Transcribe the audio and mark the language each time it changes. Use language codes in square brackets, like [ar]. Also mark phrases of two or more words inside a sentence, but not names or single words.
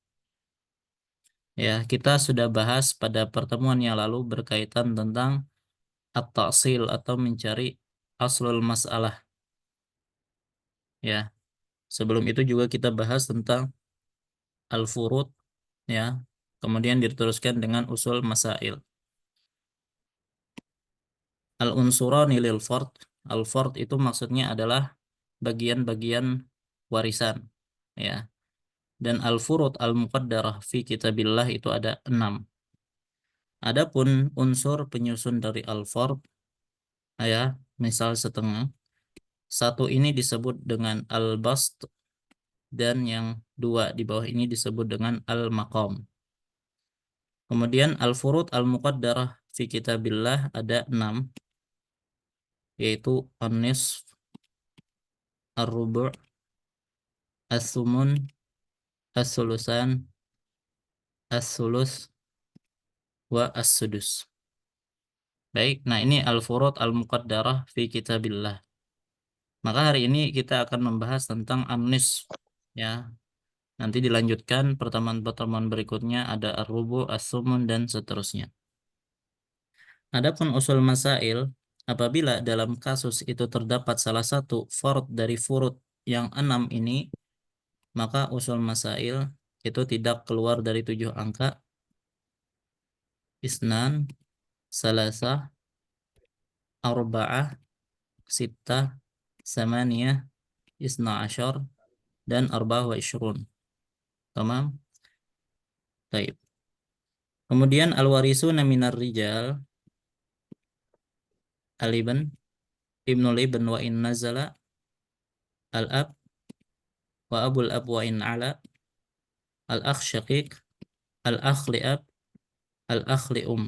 [id] Ya, kita sudah bahas pada pertemuan yang lalu berkaitan tentang at-ta'sil atau mencari [ar] أصل المسألة. [id] Ya, sebelum itu juga kita bahas tentang al-furud ya. Kemudian diteruskan dengan [ar] أصول المسائل. العنصران للفرض. [id] Al-fard itu maksudnya adalah bagian-bagian warisan ya. Dan [ar] الفروض المقدرة في كتاب الله [id] itu ada 6. Adapun unsur penyusun dari al-fard ya, misal setengah. Satu ini disebut dengan al-bast dan yang dua di bawah ini disebut dengan al-maqam. Kemudian [ar] الفروض المقدرة في كتاب الله [id] ada 6, yaitu an-nisf, [ar] الربع، الثمن، الثلثان، الثلث، والسدس. [id] Baik, nah ini [ar] الفروض المقدرة في كتاب الله. [id] Maka hari ini kita akan membahas tentang an-nisf ya. Nanti dilanjutkan pertemuan-pertemuan berikutnya ada [ar] الربع، الثمن, [id] dan seterusnya. Adapun [ar] أصول المسائل, [id] apabila dalam kasus itu terdapat salah satu fard dari furud yang 6 ini, maka [ar] أصول المسائل [id] itu tidak keluar dari 7 angka. [ar] اثنان، ثلاثة، أربعة، ستة، ثمانية، اثنا عشر, dan أربعة وعشرون. [id] Tamam? Baik. [ar] Kemudian الوارثون من الرجال، الابن، ابن الابن وإن نزل، الأب، وأب الأب وإن علا، الأخ الشقيق، الأخ لأب، الأخ لأم.